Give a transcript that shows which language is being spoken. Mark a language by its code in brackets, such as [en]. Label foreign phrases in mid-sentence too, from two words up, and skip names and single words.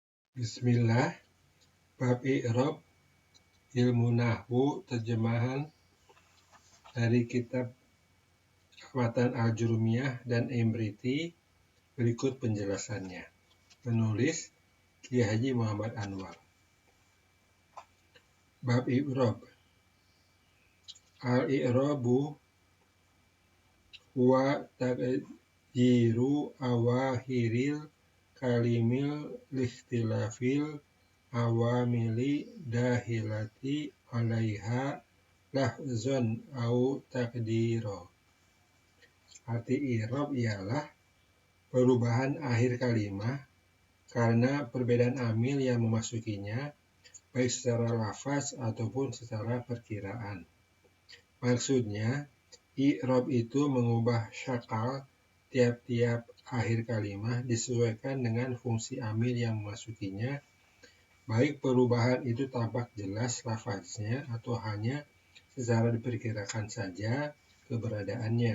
[id] Bismillah, [ar] باب إعراب, [id] ilmu nahwu, terjemahan dari kitab Matan Al-Jurumiyah dan Imriti. Berikut penjelasannya. Penulis Kiai Haji Muhammad Anwar. [ar] باب إعراب. الإعراب هو تقدير أواخر الكلم لاختلاف العوامل الداخلة عليها لفظا أو تقديرا. [id] Arti i'rab ialah perubahan akhir kalimat karena perbedaan amil yang memasukinya, baik secara lafaz ataupun secara perkiraan. Maksudnya, i'rab itu mengubah syakal tiap-tiap akhir kalimat disesuaikan dengan fungsi amil yang memasukinya, baik perubahan itu tampak jelas lafaznya atau hanya secara diperkirakan saja keberadaannya.